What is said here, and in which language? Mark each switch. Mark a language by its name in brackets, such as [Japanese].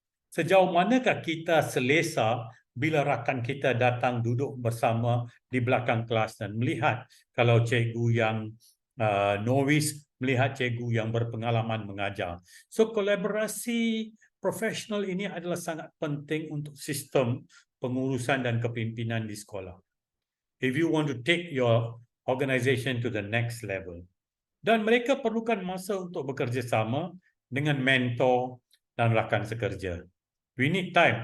[Malay] Sejauh manakah kita selesa bila rakan kita datang duduk bersama di belakang kelas dan melihat kalau cikgu yang novice melihat cikgu yang berpengalaman mengajar. So, kolaborasi profesional ini adalah sangat penting untuk sistem pengurusan dan kepimpinan di sekolah. [English] If you want to take your organization to the next level. [Malay] Dan mereka perlukan masa untuk bekerja sama dengan mentor dan rakan sekerja. [English] We need time.